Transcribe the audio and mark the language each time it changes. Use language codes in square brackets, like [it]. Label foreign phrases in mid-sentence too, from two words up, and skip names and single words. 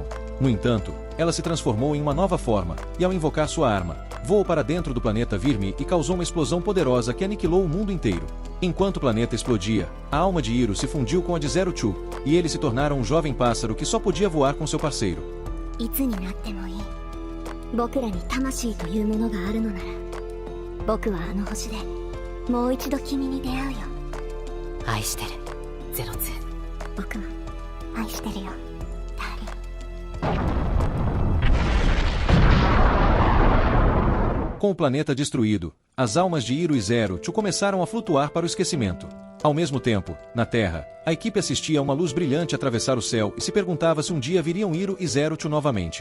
[pt] No entanto, ela se transformou em uma nova forma, e ao invocar sua arma, voou para dentro do planeta Virmi e causou uma explosão poderosa que aniquilou o mundo inteiro. Enquanto o planeta explodia, a alma de Iroh se fundiu com a de Zero-Two, e eles se tornaram um jovem pássaro que só podia voar com seu parceiro. [ja] いつになってもいい。僕らに魂というものがあるのなら、僕はあの星でもう一度君に出会うよ。愛してる、ゼロツー。僕も愛してるよ、ダーリン。 [pt] Com o planeta destruído, as almas de Iroh e Zero-Two começaram a flutuar para o esquecimento. Ao mesmo tempo, na Terra, a equipe assistia a uma luz brilhante atravessar o céu e se perguntava se um dia viriam Iroh e Zero-Two novamente.